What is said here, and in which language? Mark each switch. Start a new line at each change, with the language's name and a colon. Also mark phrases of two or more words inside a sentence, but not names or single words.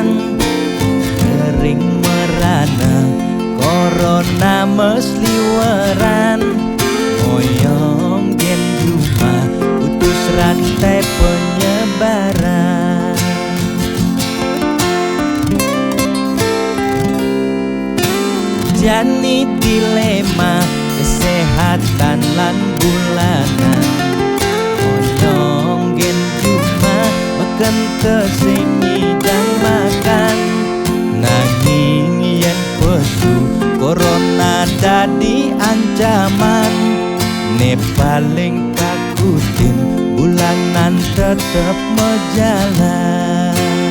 Balinese: Kering merana corona mesliweran, moyong gen cuma
Indonesian: putus rantai penyebaran.
Balinese: Jani dilema kesehatan lan bulanan, moyong gen cuma makan tesing ngidang makan. Nanging yen pesu corona dadi ancaman, ne paling takutin bulanan tetep mejalan.